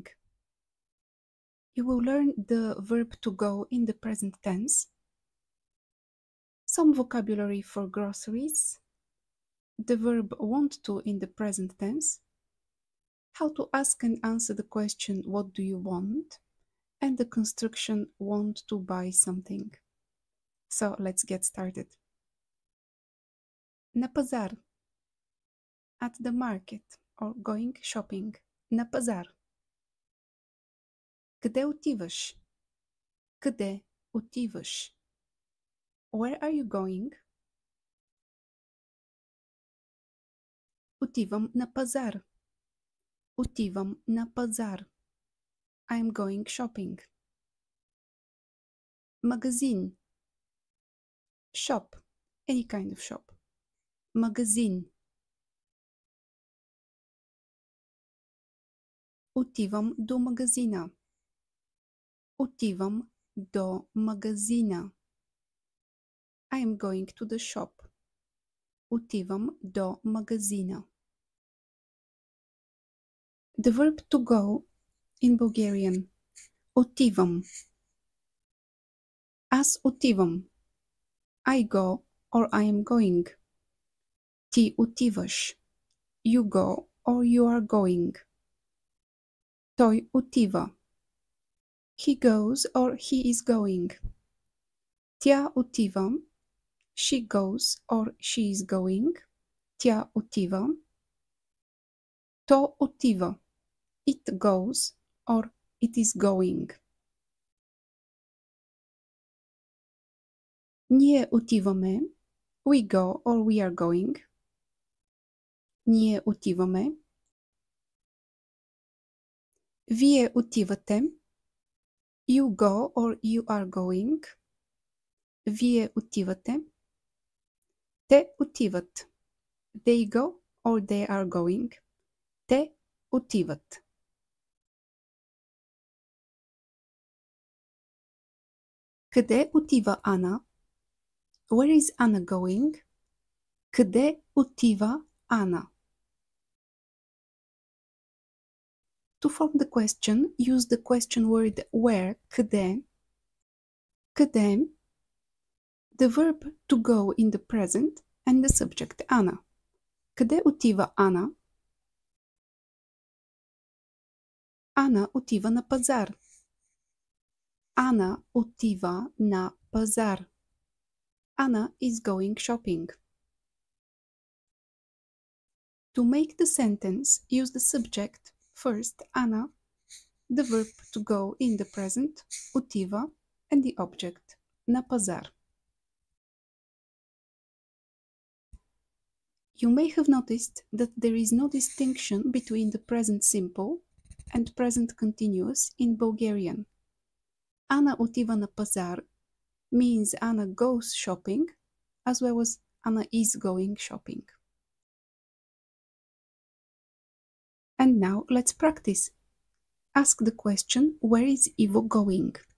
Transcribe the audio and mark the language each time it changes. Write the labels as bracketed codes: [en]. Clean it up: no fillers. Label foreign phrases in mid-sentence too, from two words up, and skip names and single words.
[en] You will learn the verb to go in the present tense, some vocabulary for groceries, the verb want to in the present tense, how to ask and answer the question, what do you want? And the construction, want to buy something. So let's get started. [bg] На пазар. [en] At the market or going shopping. [bg] На пазар. Къде отиваш? Къде отиваш? [en] Where are you going? [bg] Отивам на пазар. Отивам на пазар. [en] I am going shopping. [bg] Магазин. Shop. [en] Any kind of shop. [bg] Магазин. Отивам до магазина. Отивам до магазина. [en] I am going to the shop. [bg] Отивам до магазина. [en] The verb to go in Bulgarian. [bg] Отивам. Аз отивам. [en] I go or I am going. [bg] Ти отиваш. [en] You go or you are going. [bg] Той отива. [en] He goes or he is going. [bg] Тя отива. [en] She goes or she is going. [bg] Тя отива. То отива. [en] It goes or it is going. [bg] Ние отиваме. [en] We go or we are going. [bg] Ние отиваме. Вие отивате. [en] You go or you are going. [bg] Вие отивате. Те отиват. [en] They go or they are going. [bg] Те отиват. Къде отива Ана? [en] Where is Anna going? [bg] Къде отива Ана? [en] To form the question, use the question word where, [bg] къде. Къде. [en] The verb to go in the present and the subject Anna. [bg] Къде отива Ана? Ана отива на пазар. Ана отива на пазар. [en] Anna is going shopping. To make the sentence, use the subject, first Anna, the verb to go in the present, отива, and the object, [bg] на пазар. [en] You may have noticed that there is no distinction between the present simple and present continuous in Bulgarian. Anna [bg] отива на пазар [en] means Anna goes shopping, as well as Anna is going shopping. And now let's practice. Ask the question, where is Ivo going?